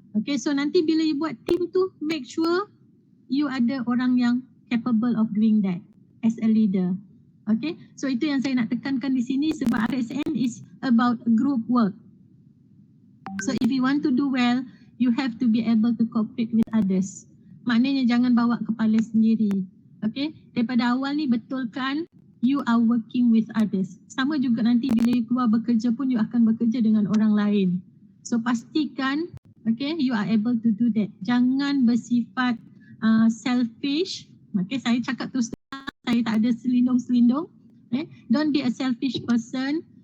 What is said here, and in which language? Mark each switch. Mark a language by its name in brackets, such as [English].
[English] Okay, so [Malay] nanti bila [English] you buat team tu, make sure you [Malay] ada orang yang [English] capable of doing that as a leader. [Malay] Okay, so itu yang saya nak tekankan di sini sebab [English] RSN is about group work. So if you want to do well, you have to be able to cooperate with others. [Malay] Maknanya jangan bawa kepala sendiri. Okay, daripada awal ni betulkan [English] you are working with others. [Malay] Sama juga nanti bila you keluar bekerja pun you akan bekerja dengan orang lain. [English] So pastikan okay, you are able to do that. [Malay] Jangan bersifat [English] selfish. [Malay] Okay, saya cakap terus terang, saya tak ada selindung-selindung. [English] Don't be a selfish person.